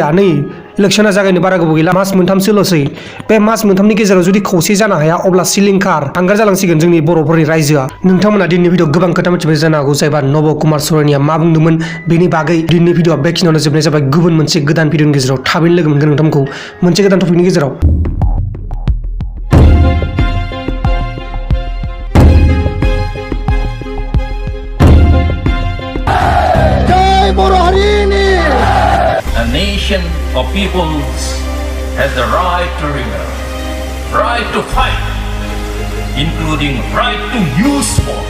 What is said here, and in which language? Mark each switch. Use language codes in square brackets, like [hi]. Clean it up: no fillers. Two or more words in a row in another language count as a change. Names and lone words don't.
[brx] नै इलेक्शना जागायनो बारा गोबाव गैला, मास मोनथामसोल'सै। बे मास मोनथामनि गेजेराव जुदि खौसे जानो हाया अब्ला सिलिंखार हांगार जालांसिगोन जोंनि बर'फोरनि रायजोआ। नोंथांमोना दिनैनि भिडिअ गोबां खोथा मिथिबाय जानो हागौ, जायबा नब कुमार सरनिया मा बुंदोंमोन बेनि बागै। दिनैनि भिडिअआ बेखिनियावनो जोबनाय जाबाय। गुबुन मोनसे गोदान भिडिअनि गेजेराव थाबैनो लोगो मोनगोन नोंथांमोनखौ मोनसे गोदान टपिकनि गेजेराव। [en] A nation of peoples has the right to rebel, right to fight, including right to use force.